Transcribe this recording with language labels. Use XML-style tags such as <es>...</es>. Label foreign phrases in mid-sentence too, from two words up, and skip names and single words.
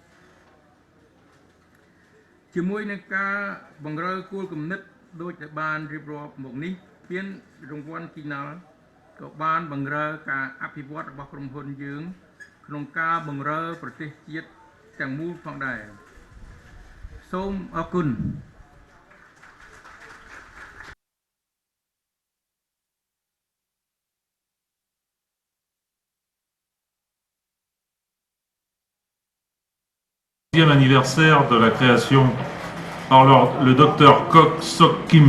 <km>ជាមួយនឹងការបង្រើគោលគំនិតដូចដែលបានរៀបរាប់មកនេះពានរង្វាន់គីណាល់ក៏បានបង្រើការអភិវឌ្ឍរបស់ក្រុមហ៊ុនយើងក្នុងការបង្រើប្រទេសជាតិទាំងមូលផងដែរសូមអរគុណ</km> <fr>Anniversaire de la création par le docteur Kok Sok Kim</fr>